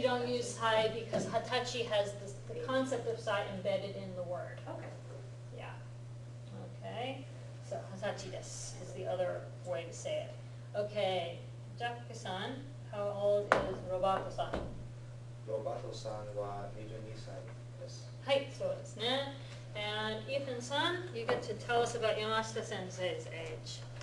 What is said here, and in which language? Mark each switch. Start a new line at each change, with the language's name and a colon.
English: You don't hatachi. use sai because hatachi has the concept of sai embedded in the word. Okay. Yeah. Okay. So hatachi desu is the other way to say it. Okay. Jack-san, how old is Roberto-san?
Japanese: ロバートさんは22歳です。はい、そうですね。
English: And Ethan-san, you get to tell us about Yamashita Sensei's age.